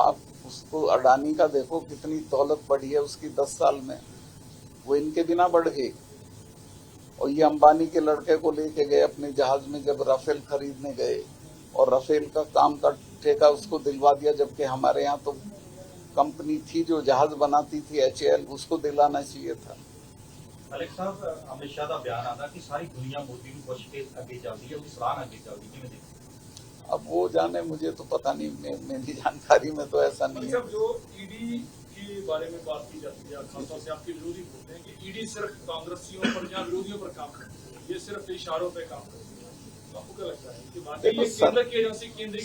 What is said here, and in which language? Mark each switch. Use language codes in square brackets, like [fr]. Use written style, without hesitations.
[hi] आप उसको अडानी का देखो कितनी दौलत बढ़ी है उसकी 10 साल में, वो इनके बिना बढ़ गई। और ये अंबानी के लड़के को लेके गए अपने जहाज में जब राफेल खरीदने गए, और राफेल का काम का ठेका उसको दिलवा दिया, जबकि हमारे यहाँ तो कंपनी थी जो जहाज बनाती थी HAL, उसको दिलाना चाहिए था। [pa] ਮਲਿਕ ਸਾਹਿਬ ਅਮਿਤ ਸ਼ਾਹ ਦਾ ਬਿਆਨ ਆਉਂਦਾ ਕਿ ਸਾਰੀ ਦੁਨੀਆ ਮੋਦੀ ਨੂੰ ਪੁੱਛ ਕੇ ਅੱਗੇ ਚੱਲਦੀ ਹੈ, ਉਹਦੀ ਸਲਾਹ ਅੱਗੇ ਚੱਲਦੀ, ਕਿਵੇਂ ਦੇਖਦੇ? [hi] अब वो जाने, मुझे तो पता नहीं, मेरी जानकारी में तो ऐसा नहीं है। मतलब जो ईडी के बारे में बात की जाती है, खासतौर से आपके विरोधी बोलते हैं कि ईडी सिर्फ कांग्रेसियों पर या विरोधियों पर काम करती है, ये सिर्फ इशारों पे काम करती है। तो आपको क्या लगता है कि वाकई ये केंद्र की एजेंसी, केंद्रीय